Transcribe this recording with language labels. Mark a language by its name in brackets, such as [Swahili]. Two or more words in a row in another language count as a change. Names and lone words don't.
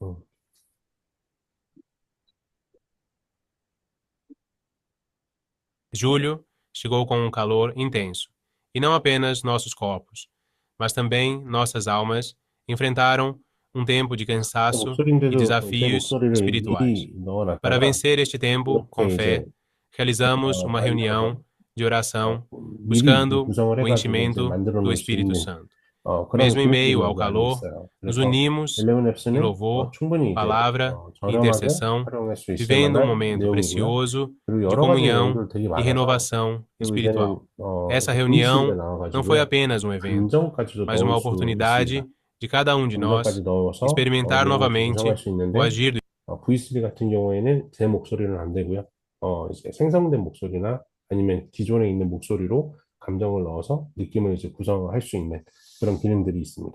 [Portuguese] Julho chegou com um calor intenso, e não apenas nossos corpos, mas também nossas almas enfrentaram um tempo de cansaço e [Korean] 목소리인데도 제 [Portuguese] desafios [Korean] 목소리를 [Portuguese] espirituais. [Korean] 미리 [Portuguese] Para [Korean] 넣어놨다가 [Portuguese] vencer este tempo com [Korean] 이렇게 이제 [Portuguese] fé, realizamos uma [Korean] 만들어서 [Portuguese] reunião de oração [Korean] 미리 이제 [Portuguese] buscando [Korean] 구성을 [Portuguese] o [Korean] 해가지고 이제 [Portuguese] enchimento [Korean] 만들어 [Portuguese] do [Korean] 놓을 수 [Portuguese] Espírito [Korean] 있는 [Portuguese] Santo. [Korean] 그런 [Portuguese] Mesmo em [Korean] 기능들이 [Portuguese] meio ao [Korean] 여기 안에 [Portuguese] calor, [Korean] 있어요. [Portuguese] nos [Korean] 그래서 [Portuguese] unimos [Korean] 11앱스는 [Portuguese] em louvor, [Korean] 충분히 이제 [Portuguese] palavra e [Korean] 저렴하게 [Portuguese] intercessão, [Korean] 활용할 수 있을 [Portuguese] vivendo um [Korean] 만한 [Portuguese] momento [Korean] 내용이고요. [Portuguese] precioso [Korean] 그리고 [Portuguese] de [Korean] 여러 가지 [Portuguese] comunhão [Korean] 내용들 되게 [Portuguese] e [Korean] 많아서 [Portuguese] renovação [Korean] 그리고 이제는 [Portuguese] espiritual. Essa [Korean] 이제 V3가 [Portuguese] reunião não foi [Korean] 나와가지고요. [Portuguese] apenas um evento, [Korean] 감정까지도 [Portuguese] mas [Korean] 넣을 [Portuguese] uma [Korean] 수 있습니다. [Portuguese] oportunidade de cada um de [Korean] 감정까지 [Portuguese] nós [Korean] 넣어서 [Portuguese] experimentar [Korean] 내용을 좀 구성할 [Portuguese] novamente [Korean] 수 [Portuguese] o [Korean] 있는데 [Portuguese] agir do [Korean] V3 같은 경우에는 제 목소리는 안 되고요. 이제 생성된 목소리나 아니면 기존에 있는 목소리로 감정을 넣어서 느낌을 이제 구성할 수 있는 그런 기능들이 있습니다.